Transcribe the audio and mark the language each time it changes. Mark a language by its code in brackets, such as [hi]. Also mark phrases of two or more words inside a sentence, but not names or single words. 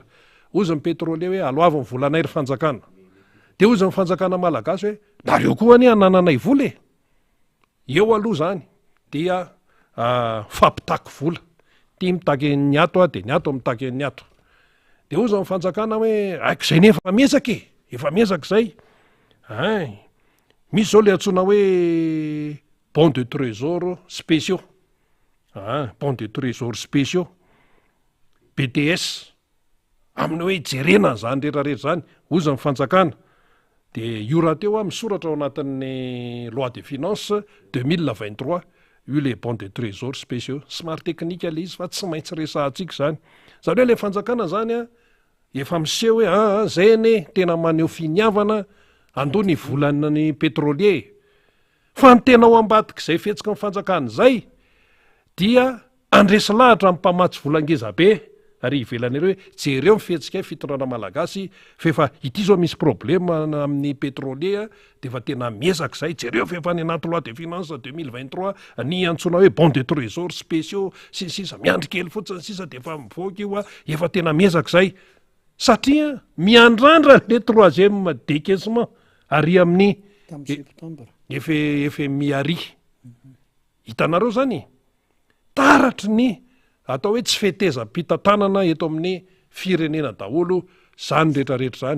[mg] Ozy ny pétrolier hoe aloavo ny volanay ry fanjakana. De ozy ny fanjakana malagasy hoe nareo koa any anananay vola eo aloha zany dia fampitaky vola ty mitaky ny ato de ny ato mitaky ny ato. De ozy ny fanjakana hoe aiko zay nefa miezaka efa miezaka zay. Misy zao le antsona hoe [fr] bons de trésor spéciaux, bons de trésor spéciaux [mg] BTS amin'ny hoe jerena zany rehetrarehetra zany ozy ny fanjakana. De io raha teo misoratra ao anatin'ny [fr] loi de finance [mg] 2023 io le [fr] bons de trésor spéciaux [mg] somary teknika le izy fa tsy maintsy resahantsika zany. Zany hoe le fanjakana zany efa miseho hoe zay ane tena maneho finiavana andony volan'ny pétrolier fa ny tena ao ambadiky zay fihetsika ny fanjakana zay dia andresy lahatra amin'ny mpamatsy volangeza be ary ivelan'ireo hoe jereo mifihetsika fitondrana malagasy fefa ity zao misy problema amin'ny pétrolier de fa tena miezaka zay jereo fefa ny anaty [fr] loi de finance [mg] 2023 ny antsona hoe [fr] bons de trésor spéciaux [mg] sisa miandry kely fotsiny sisa de fa mivoaka io efa tena miezaka zay satria miandrandra le [fr] troisième décaissement [mg] ary amin'ny FMI ary hitanareo zany taratry ny atao hoe tsy fetezam-pitantanana eto amin'ny firenena daholo zany rehetrarehetra zany.